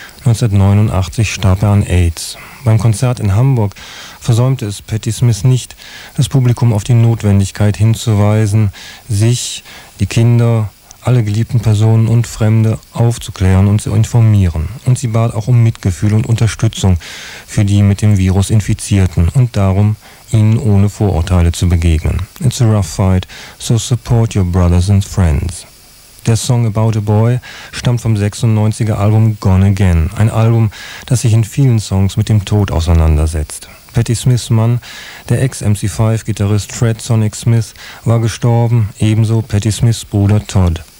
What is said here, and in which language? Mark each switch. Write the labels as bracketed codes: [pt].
[de] 1989 starb er an AIDS. Beim Konzert in Hamburg versäumte es Patti Smith nicht, das Publikum auf die Notwendigkeit hinzuweisen, sich, die Kinder, alle geliebten Personen und Fremde aufzuklären und zu informieren. Und sie bat auch um Mitgefühl und Unterstützung für die mit dem Virus Infizierten und darum, ihnen ohne Vorurteile zu begegnen. [en] It's a rough fight, so support your brothers and friends. [de] Der Song About a Boy stammt vom 96er Album Gone Again, ein Album, das sich in vielen Songs mit dem Tod auseinandersetzt. Patti Smiths Mann, der Ex-MC5-Gitarrist Fred Sonic Smith, war gestorben, ebenso Patti Smiths Bruder Todd.